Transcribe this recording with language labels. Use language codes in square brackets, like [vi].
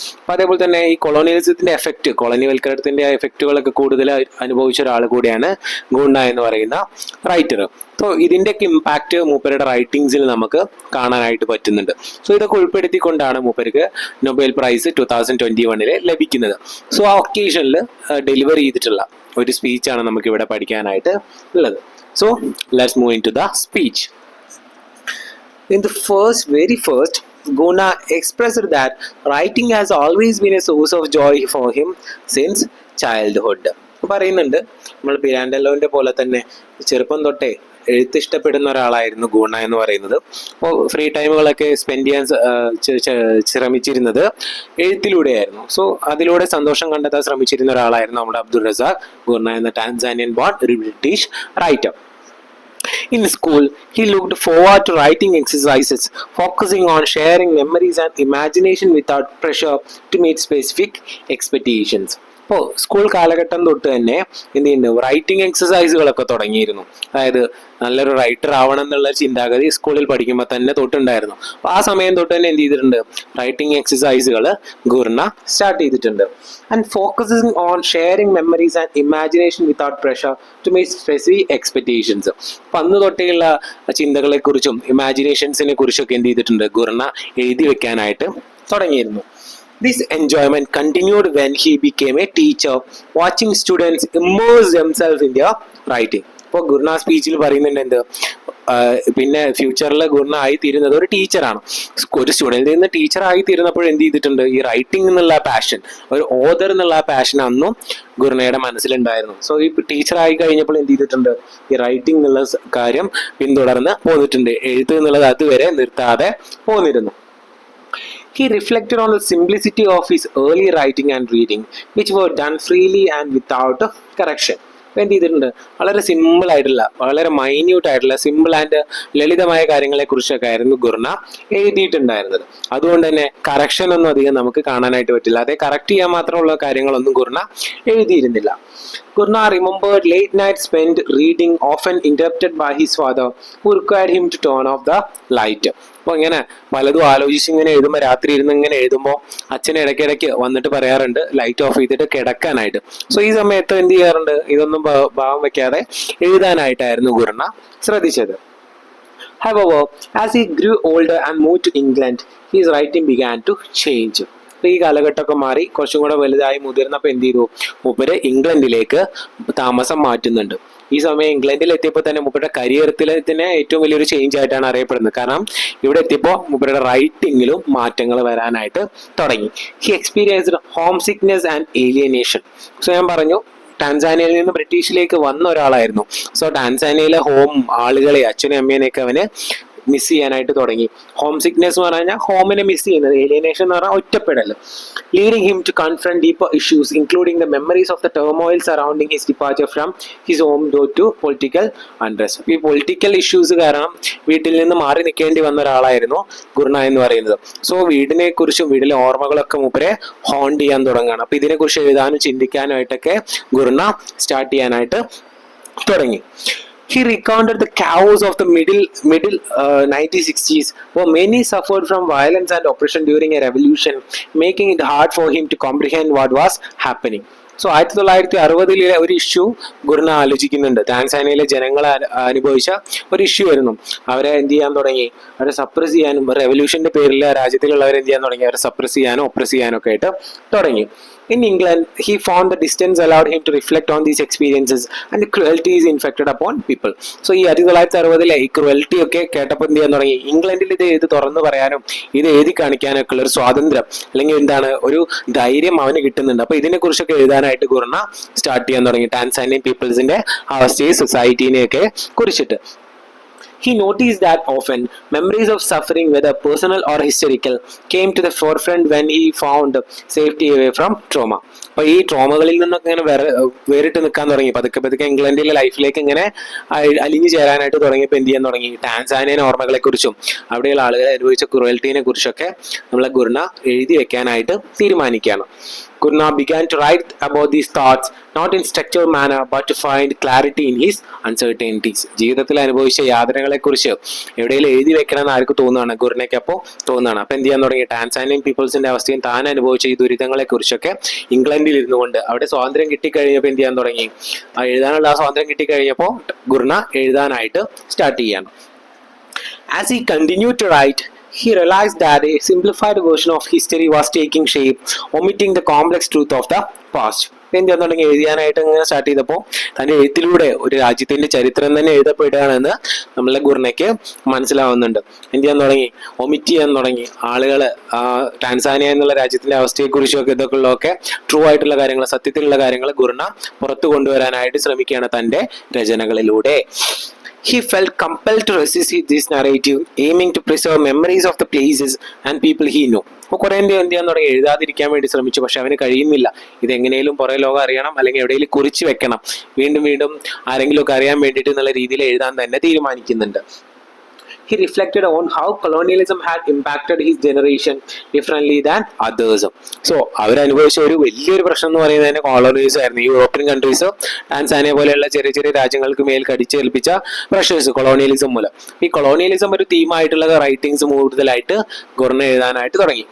[ml] അപ്പം അതേപോലെ തന്നെ ഈ കൊളോണിയലിസത്തിന്റെ എഫക്റ്റ്, കൊളോണിയൽക്കരണത്തിന്റെ എഫക്റ്റുകളൊക്കെ കൂടുതൽ അനുഭവിച്ച ഒരാൾ കൂടിയാണ് ഗുണ എന്ന് പറയുന്ന റൈറ്റർ. സോ ഇതിൻ്റെയൊക്കെ ഇമ്പാക്റ്റ് മൂപ്പരുടെ റൈറ്റിങ്സിൽ നമുക്ക് കാണാനായിട്ട് പറ്റുന്നുണ്ട്. സോ ഇതൊക്കെ ഉൾപ്പെടുത്തിക്കൊണ്ടാണ് മൂപ്പർക്ക് നൊബേൽ പ്രൈസ് 2021 ലഭിക്കുന്നത്. സോ ആ ഒക്കേഷനിൽ ഡെലിവർ ചെയ്തിട്ടുള്ള ഒരു സ്പീച്ചാണ് നമുക്ക് ഇവിടെ പഠിക്കാനായിട്ട് ഉള്ളത്. [en] So let's move into the speech. In the very first, Guna expressed that writing has always been a source of joy for him since childhood. [ml] പറയുന്നുണ്ട്, നമ്മൾ പിരാൻഡലോന്റെ പോലെ തന്നെ ചെറുപ്പം തൊട്ടേ എഴുത്ത് ഇഷ്ടപ്പെടുന്ന ഒരാളായിരുന്നു ഗുണ എന്ന് പറയുന്നത്. അപ്പോൾ ഫ്രീ ടൈമുകളൊക്കെ സ്പെൻഡ് ചെയ്യാൻ ശ്രമിച്ചിരുന്നത് എഴുത്തിലൂടെയായിരുന്നു. സോ അതിലൂടെ സന്തോഷം കണ്ടെത്താൻ ശ്രമിച്ചിരുന്ന ഒരാളായിരുന്നു നമ്മുടെ അബ്ദുൾ റസാഖ് ഗുണ എന്ന Tanzanian bone British writer. [en] In school, he looked forward to writing exercises, focusing on sharing memories and imagination without pressure to meet specific expectations. [ml] അപ്പോൾ സ്കൂൾ കാലഘട്ടം തൊട്ട് തന്നെ എന്ത് ചെയ്യുന്നുണ്ട്, റൈറ്റിംഗ് എക്സസൈസുകളൊക്കെ തുടങ്ങിയിരുന്നു. അതായത് നല്ലൊരു റൈറ്റർ ആവണം എന്നുള്ള ചിന്താഗതി സ്കൂളിൽ പഠിക്കുമ്പോൾ തന്നെ തൊട്ടുണ്ടായിരുന്നു. അപ്പോൾ ആ സമയം തൊട്ട് തന്നെ എന്ത് ചെയ്തിട്ടുണ്ട്, റൈറ്റിംഗ് എക്സസൈസുകൾ ഗുർണ സ്റ്റാർട്ട് ചെയ്തിട്ടുണ്ട്. [en] And focusing on sharing memories and imagination without pressure to meet specific expectations. [ml] അപ്പം അന്ന് തൊട്ടേയുള്ള ചിന്തകളെക്കുറിച്ചും ഇമാജിനേഷൻസിനെ കുറിച്ചൊക്കെ എന്ത് ചെയ്തിട്ടുണ്ട്, ഗുർണ എഴുതി വെക്കാനായിട്ട് തുടങ്ങിയിരുന്നു. [en] This enjoyment continued when he became a teacher, watching students immerse themselves in their writing. [ml] ഇപ്പോൾ ഗുർണ സ്പീച്ചിൽ പറയുന്നുണ്ട് എന്ത്, പിന്നെ ഫ്യൂച്ചറിൽ ഗുർണ ആയിത്തീരുന്നത് ഒരു ടീച്ചറാണ്. ഒരു സ്റ്റുഡൻറ്റിൽ നിന്ന് ടീച്ചർ ആയിത്തീരുന്നപ്പോൾ എന്ത് ചെയ്തിട്ടുണ്ട്, ഈ റൈറ്റിംഗ് എന്നുള്ള പാഷൻ, ഒരു ഓതർ എന്നുള്ള പാഷൻ അന്നും ഗുർണയുടെ മനസ്സിലുണ്ടായിരുന്നു. സോ ഈ ടീച്ചർ ആയി കഴിഞ്ഞപ്പോൾ എന്ത് ചെയ്തിട്ടുണ്ട്, ഈ റൈറ്റിംഗ് എന്നുള്ള കാര്യം പിന്തുടർന്ന് പോന്നിട്ടുണ്ട്. എഴുത്ത് എന്നുള്ളത് അതുവരെ നിർത്താതെ പോന്നിരുന്നു. [en] He reflected on the simplicity of his early writing and reading, which were done freely and without correction. [ml] എന്ത് ചെയ്തിട്ടുണ്ട്, വളരെ സിമ്പിൾ ആയിട്ടുള്ള, വളരെ മൈന്യൂട്ട് ആയിട്ടുള്ള, സിമ്പിൾ ആൻഡ് ലളിതമായ കാര്യങ്ങളെ കുറിച്ചൊക്കെ ആയിരുന്നു ഗുർണ എഴുതിയിട്ടുണ്ടായിരുന്നത്. അതുകൊണ്ട് തന്നെ കറക്ഷൻ ഒന്നും അധികം നമുക്ക് കാണാനായിട്ട് പറ്റില്ല. അതേ കറക്റ്റ് ചെയ്യാൻ മാത്രമുള്ള കാര്യങ്ങളൊന്നും Gurnah എഴുതിയിരുന്നില്ല. [en] Gurna remembered late nights spent reading, often interrupted by his father, who required him to turn off the light. [ml] അപ്പോൾ ഇങ്ങനെ പലതും ആലോചിച്ച് ഇങ്ങനെ എഴുതുമ്പോൾ, രാത്രി ഇരുന്ന് ഇങ്ങനെ എഴുതുമ്പോൾ അച്ഛനെ ഇടയ്ക്കിടയ്ക്ക് വന്നിട്ട് പറയാറുണ്ട് ലൈറ്റ് ഓഫ് ചെയ്തിട്ട് കിടക്കാനായിട്ട്. സോ ഈ സമയത്ത് എന്ത് ചെയ്യാറുണ്ട്, ഇതൊന്നും ഭാവം വെക്കാതെ എഴുതാനായിട്ടായിരുന്നു ഗുർണ ശ്രദ്ധിച്ചത്. [en] However, as he grew older and moved to England, his writing began to change. [ml] ഈ കാലഘട്ടമൊക്കെ മാറി കുറച്ചും കൂടെ വലുതായി മുതിർന്നപ്പോൾ എന്ത് ചെയ്തു, മൂപ്പര് ഇംഗ്ലണ്ടിലേക്ക് താമസം മാറ്റുന്നുണ്ട്. ഈ സമയം ഇംഗ്ലണ്ടിൽ എത്തിയപ്പോൾ തന്നെ മൂപ്പരുടെ കരിയറിൽ തന്നെ ഏറ്റവും വലിയൊരു ചേഞ്ച് ആയിട്ടാണ് അറിയപ്പെടുന്നത്. കാരണം ഇവിടെ എത്തിയപ്പോൾ മൂപ്പരുടെ റൈറ്റിങ്ങിലും മാറ്റങ്ങൾ വരാനായിട്ട് തുടങ്ങി. [en] He experienced homesickness and alienation. [ml] So ഞാൻ പറഞ്ഞു, ടാൻസാനിയയിൽ നിന്ന് ബ്രിട്ടീഷിലേക്ക് വന്ന ഒരാളായിരുന്നു. സോ ടാൻസാനിയയിലെ ഹോം ആളുകളെ, അച്ഛനും അമ്മേനെയൊക്കെ അവന് മിസ് ചെയ്യാനായിട്ട് തുടങ്ങി. ഹോം സിക്നെസ് എന്ന് പറഞ്ഞു കഴിഞ്ഞാൽ ഹോമിനെ മിസ് ചെയ്യുന്നത്, ഏലിയനേഷൻ എന്ന് പറഞ്ഞാൽ ഒറ്റപ്പെടൽ. [en] Leading him to confront deeper issues including the memories of the turmoil surrounding his departure from his home to political unrest. [ml] ഈ പൊളിറ്റിക്കൽ ഇഷ്യൂസ് കാരണം വീട്ടിൽ നിന്ന് മാറി നിൽക്കേണ്ടി വന്ന ഒരാളായിരുന്നു ഗുർണ എന്ന് പറയുന്നത്. സോ വീടിനെ കുറിച്ചും വീട്ടിലെ ഓർമ്മകളൊക്കെ മൂപ്പരെ ഹോണ്ട് ചെയ്യാൻ തുടങ്ങുകയാണ്. അപ്പൊ ഇതിനെക്കുറിച്ച് എഴുതാനും ചിന്തിക്കാനും ആയിട്ടൊക്കെ ഗുർണ സ്റ്റാർട്ട് ചെയ്യാനായിട്ട് തുടങ്ങി. [en] He recounted the chaos of the middle 1960s, where many suffered from violence and oppression during a revolution, making it hard for him to comprehend what was happening. [ml] So 1960 ഒരു issue Gurnah ആലോചിക്കുന്നുണ്ട്. ടാൻസാനിയയിലെ ജനങ്ങൾ അനുഭവിച്ച ഒരു issue ആയിരുന്നു. അവരെ എന്ത് ചെയ്യാൻ തുടങ്ങി, അവരെ സപ്രസ് ചെയ്യാനും റെവല്യൂഷന്റെ പേരിൽ രാജ്യത്തിലുള്ളവരെ എന്ത് ചെയ്യാൻ തുടങ്ങി, അവരെ സപ്രസ് ചെയ്യാനോ ഒപ്രസ് ചെയ്യാനോ ഒക്കെ ആയിട്ട് തുടങ്ങി. [en] In England, he found the distance allowed him to reflect on these experiences and the cruelty is inflicted upon people. [ml] So ഈ 1960 ഈ ക്രുവൽറ്റി ഒക്കെ കേട്ടപ്പോൾ എന്ത് ചെയ്യാൻ തുടങ്ങി, ഇംഗ്ലണ്ടിൽ ഇത് തുറന്നു പറയാനും ഇത് എഴുതി കാണിക്കാനൊക്കെ ഉള്ള ഒരു സ്വാതന്ത്ര്യം അല്ലെങ്കിൽ എന്താണ് ഒരു ധൈര്യം അവന് കിട്ടുന്നുണ്ട്. അപ്പൊ ഇതിനെ കുറിച്ചൊക്കെ എഴുതാനായിട്ട് ഗുർണ സ്റ്റാർട്ട് ചെയ്യാൻ തുടങ്ങി, ടാൻസാനിയൻ പീപ്പിൾസിന്റെ അവസ്ഥയെ സൊസൈറ്റീനെയൊക്കെ കുറിച്ചിട്ട്. [en] He noticed that often memories of suffering, whether personal or historical, came to the forefront when he found safety away from trauma. [ml] അപ്പൊ ഈ ട്രോമകളിൽ നിന്നൊക്കെ ഇങ്ങനെ വേറിട്ട് നിൽക്കാൻ തുടങ്ങി. പതുക്കെ ഇംഗ്ലണ്ടിലെ ലൈഫിലേക്ക് ഇങ്ങനെ അലിഞ്ഞു ചേരാനായിട്ട് തുടങ്ങിയപ്പോൾ എന്ത് ചെയ്യാൻ തുടങ്ങി, ടാൻസാനിയൻ ഓർമ്മകളെ കുറിച്ചും അവിടെയുള്ള ആളുകൾ അനുഭവിച്ച ക്രുവൽറ്റീനെ കുറിച്ചൊക്കെ നമ്മളെ ഗുർണ എഴുതി വെക്കാനായിട്ട് തീരുമാനിക്കുകയാണ്. [en] Gurna began to write about these thoughts, not in structured manner, but to find clarity in his uncertainties. [ml] ജീവിതത്തിൽ അനുഭവിച്ച യാതനകളെ കുറിച്ച് എവിടെയെങ്കിലും എഴുതി വെക്കണം എന്ന് ആർക്ക് തോന്നുകയാണ്, ഗുർണയ്ക്ക് അപ്പോൾ തോന്നുകയാണ്. അപ്പൊ എന്ത് ചെയ്യാൻ തുടങ്ങി, ടാൻസാനിയൻ പീപ്പിൾസിന്റെ അവസ്ഥയും താൻ അനുഭവിച്ച ഈ ദുരിതങ്ങളെ കുറിച്ചൊക്കെ ഇംഗ്ലണ്ടിൽ ഇരുന്നുകൊണ്ട് അവിടെ സ്വാതന്ത്ര്യം കിട്ടിക്കഴിഞ്ഞപ്പോൾ എന്ത് ചെയ്യാൻ തുടങ്ങി, എഴുതാനുള്ള ആ സ്വാതന്ത്ര്യം കിട്ടിക്കഴിഞ്ഞപ്പോൾ ഗുർണ എഴുതാനായിട്ട് സ്റ്റാർട്ട് ചെയ്യാണ്. [en] As he continued to write, he realized that a simplified version of history was taking shape, omitting the complex truth of the past. [ml] എന്ത് ചെയ്യാൻ എഴുതാനായിട്ട് ഇങ്ങനെ സ്റ്റാർട്ട് ചെയ്തപ്പോൾ തന്റെ എഴുത്തിലൂടെ ഒരു രാജ്യത്തിന്റെ ചരിത്രം തന്നെ എഴുതപ്പെടുകയാണെന്ന് നമ്മളെ ഗുർണയ്ക്ക് മനസ്സിലാവുന്നുണ്ട്. എന്ത് ചെയ്യാൻ തുടങ്ങി, ഒമിറ്റ് ചെയ്യാൻ തുടങ്ങി. ആളുകള് ടാൻസാനിയ എന്നുള്ള രാജ്യത്തിന്റെ അവസ്ഥയെക്കുറിച്ചൊക്കെ ഇതൊക്കെ ഉള്ളതൊക്കെ ട്രൂ ആയിട്ടുള്ള കാര്യങ്ങൾ, സത്യത്തിലുള്ള കാര്യങ്ങൾ ഗുർണ പുറത്തു കൊണ്ടുവരാനായിട്ട് ശ്രമിക്കുകയാണ് തന്റെ രചനകളിലൂടെ. [en] He felt compelled to resist this narrative, aiming to preserve memories of the places and people he knew. [ml] അപ്പോൾ കുറേ എന്ത് ചെയ്യാൻ തുടങ്ങി, എഴുതാതിരിക്കാൻ വേണ്ടി ശ്രമിച്ചു. പക്ഷെ അവന് കഴിയുന്നില്ല. ഇതെങ്ങനെയും പുറേ ലോകം അറിയണം, അല്ലെങ്കിൽ എവിടെയെങ്കിലും കുറിച്ച് വെക്കണം, വീണ്ടും ആരെങ്കിലും ഒക്കെ അറിയാൻ വേണ്ടിയിട്ട് എന്നുള്ള രീതിയിൽ എഴുതാൻ തന്നെ തീരുമാനിക്കുന്നുണ്ട്. [en] He reflected on how colonialism had impacted his generation differently than others. [ml] So അവരനുഭവിച്ച ഒരു വലിയൊരു പ്രശ്നം എന്ന് പറയുന്നത് കോളോണിയലിസം ആയിരുന്നു. യൂറോപ്യൻ കൺട്രീസ് ടാൻസാനിയ പോലെയുള്ള ചെറിയ രാജ്യങ്ങൾക്ക് മേൽ കടിച്ചേൽപ്പിച്ച പ്രഷേഴ്സ് കൊളോണിയലിസം മൂലം. ഈ കൊളോണിയലിസം ഒരു തീമായിട്ടുള്ള റൈറ്റിംഗ്സ് കൂടുതലായിട്ട് ഗുർണ എഴുതാനായിട്ട് തുടങ്ങി.